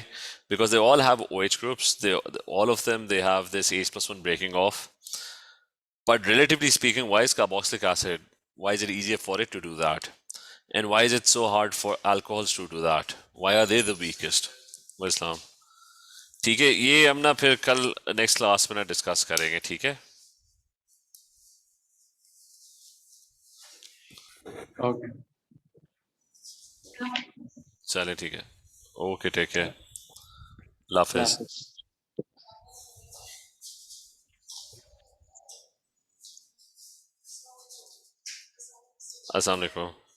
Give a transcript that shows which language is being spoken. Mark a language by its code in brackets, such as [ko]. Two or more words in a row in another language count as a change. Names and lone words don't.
[en] Because they all have OH groups. All of them, they have this H plus 1 breaking off. But relatively speaking, why is carboxylic acid? Why is it easier for it to do that? And why is it so hard for alcohols to do that? Why are they the weakest? Islam. [hi] ठीक है, ये हम ना फिर कल [en] next class [hi] में ना डिस्कस करेंगे, ठीक है? [en] Okay. [hi] चले, ठीक है. [en] Okay, take care. Lafez. [ar] السلام عليكم.